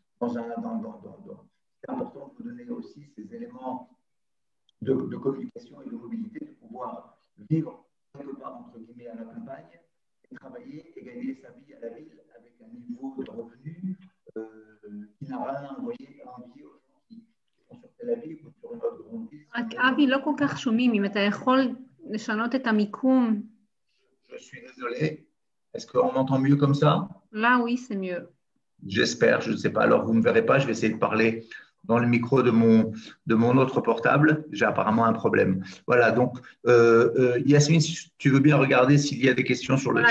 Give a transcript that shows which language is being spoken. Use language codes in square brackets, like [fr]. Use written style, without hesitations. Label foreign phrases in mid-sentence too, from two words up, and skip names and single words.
[fr] c'est important de vous donner aussi ces éléments de communication et de mobilité, de pouvoir vivre quelque part, entre guillemets, à la campagne, et travailler et gagner sa vie à la ville avec un niveau de revenu qui n'a rien à envier aux gens qui sont sur Tel Aviv ou sur une autre grande ville. [he] אבי, לא כל כך שומעים, אם אתה יכול לשנות את המיקום. [fr] Je suis désolé. Est-ce qu'on entend mieux comme ça? Là, oui, c'est mieux. J'espère, je ne sais pas. Alors, vous ne me verrez pas, je vais essayer de parler dans le micro de mon autre portable. J'ai apparemment un problème. Voilà, donc, Yasmine, si tu veux bien regarder s'il y a des questions sur le chat.